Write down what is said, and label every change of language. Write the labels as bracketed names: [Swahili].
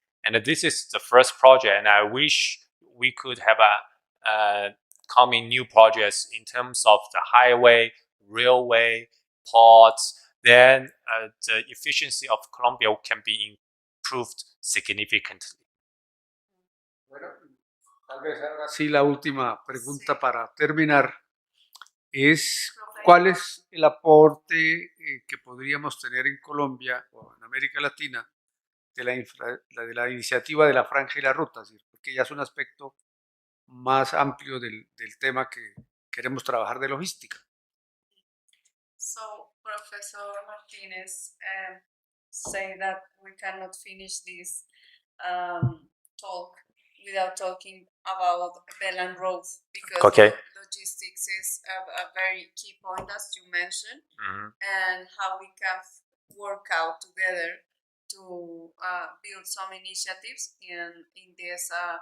[English] And this is the first project. And I wish we could have coming new projects in terms of the highway, railway, ports. Then the efficiency of Colombia can be improved significantly. [Spanish] Bueno, tal vez ahora sí la última pregunta para terminar es ¿cuál es el aporte que podríamos tener en Colombia o en América Latina de la iniciativa de la Franja y la Ruta? Es decir, porque ya es un aspecto más amplio del tema que queremos trabajar de logística. [English] So, Professor Martínez say that we cannot finish this talk without talking about Belt and Road, because logistics is a very key point, as you mentioned, and how we can work out together to build some initiatives in this